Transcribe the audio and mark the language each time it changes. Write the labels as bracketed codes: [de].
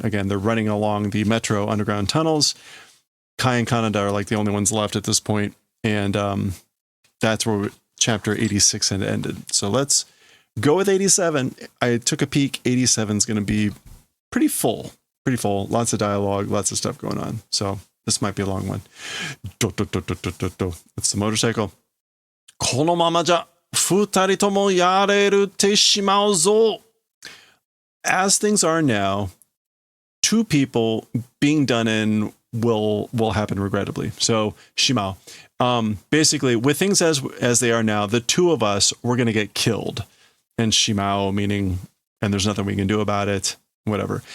[en] Again, they're running along the metro underground tunnels. Kai and Kaneda are like the only ones left at this point, and that's where chapter 86 had ended. So let's go with 87. I took a peek. 87 is going to be pretty full. Lots of dialogue, lots of stuff going on. So this might be a long one. It's the motorcycle. [ja] このままじゃ二人ともやれるてしまうぞ. [en] As things are now, two people being done in will happen regrettably. So shimao. Basically, with things as they are now, the two of us, we're going to get killed. And shimao meaning, and there's nothing we can do about it. Whatever.